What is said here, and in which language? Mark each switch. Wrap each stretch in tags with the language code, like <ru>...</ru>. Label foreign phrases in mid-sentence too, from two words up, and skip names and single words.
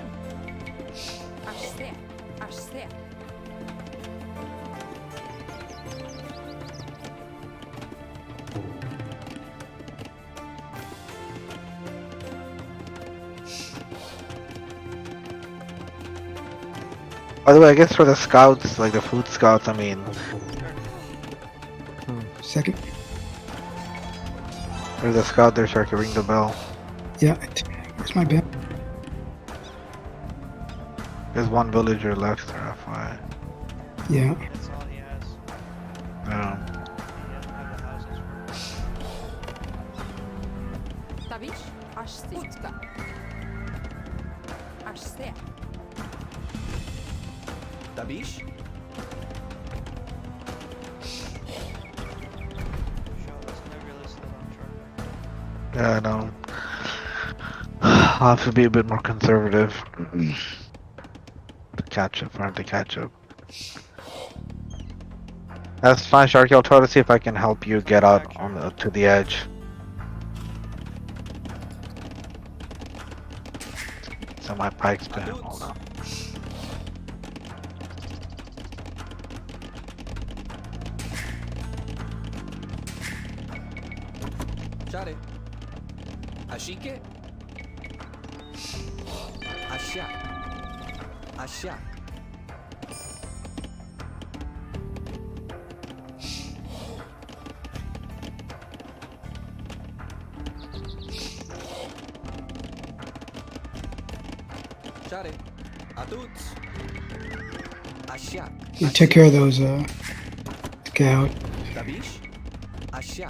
<en>Ashsea. Ashsea. By the way, I guess for the scouts, like the food scouts, I mean, Second. there's a scout there, Sharky, ring the bell. Yeah. Where's my bed? There's one villager left there, FYI. Yeah. That's all he has. Yeah. He doesn't have the houses for Tavish. Ashti. Utka. Ashsea. Tabish? Charlotte's never listed on Charlotte. Yeah, I know. I'll have to be a bit more conservative. To catch up, for him to catch up. That's fine, Sharky. I'll try to see if I can help you get out on the, to the edge. So my pike's been. Hold on. Shade. Ashike? Ashak. Ashak. Shade. Adut. Ashak. Yeah, take care of those scout. Tabish? Ashak.</en>